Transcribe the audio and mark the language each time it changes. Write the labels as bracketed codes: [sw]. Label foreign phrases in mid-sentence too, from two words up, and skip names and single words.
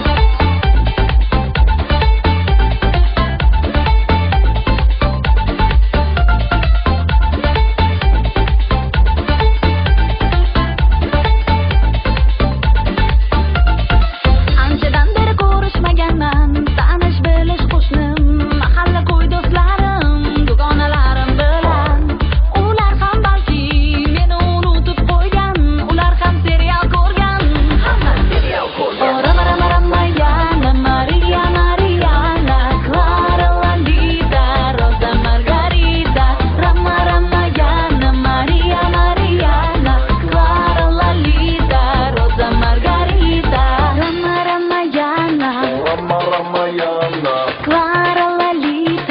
[uz] Anchadan beri ko'rishmaganman, tanish bilish qo'shnim, mahalla ko'y do'stlarim, dugonalarim bilan. Ular ham balki meni unutib qo'ygan, ular ham serial ko'rgan. Hamma serial ko'rgan. Rama rama Ramayana, Maria Mariana, Clara Landita, Rosa Margarita. Rama Ramayana, Maria Mariana, Clara Lalita, Rosa Margarita. Rama Ramayana, Clara Lalita,